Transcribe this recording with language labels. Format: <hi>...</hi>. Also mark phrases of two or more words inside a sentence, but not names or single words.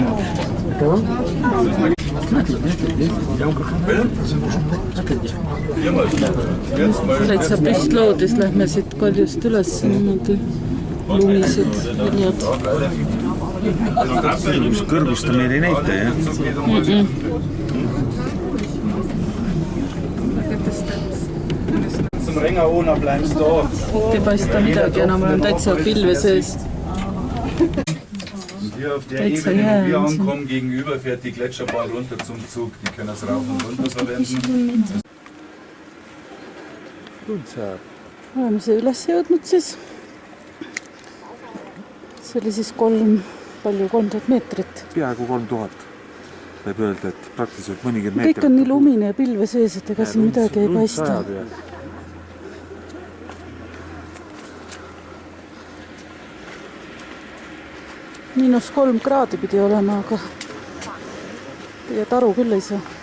<et>Täitsa püstloodis lähme siit kaljust üles niimoodi lumised viljad. Kõrgust ta meil ei näita, jah? Ei paista midagi enam, on täitsa pilve sees.</et> <de>Hier auf der Ebene, wo wir ankommen, gegenüber fährt die Gletscherbahn runter zum Zug. Die können das rauf und runter verwenden.</de> <et>Oleme see üles jõudnud siis. See oli siis 3000 meetrit. Peaaegu 3000. Võib öelda, et praktiliselt mõnikümmend meetrit. Kõik on nii lumine ja pilve sees, et ega siin midagi ei paista. -3 kraadi pidi olema, aga tegelikult aru küll ei saa.</et>